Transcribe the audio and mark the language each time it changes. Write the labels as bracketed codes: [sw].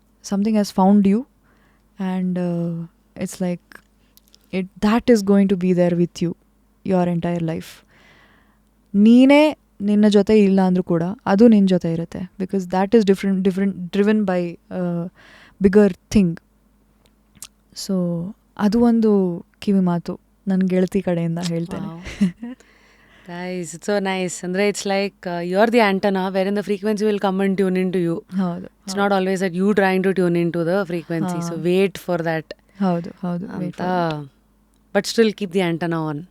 [en] Something has found you, and it's like that is going to be there with you your entire life. [kn] ನೀನೇ ನಿನ್ನ ಜೊತೆ ಇಲ್ಲ ಅಂದರೂ ಕೂಡ ಅದು ನಿನ್ನ ಜೊತೆ ಇರುತ್ತೆ, [en] Because that is different driven by bigger thing. [kn] So ಅದು ಒಂದು ಕಿವಿ ಮಾತು ನನ್ನ ಗೆಳತಿ ಕಡೆಯಿಂದ ಹೇಳ್ತೇನೆ. [en] Guys, it's so nice. Andre, it's like you're the antenna wherein the frequency will come and tune into you. [kn] Haudu. [en] It's not always that you trying to tune into the frequency. So wait for that. Haudu. Wait for that. But still keep the antenna on.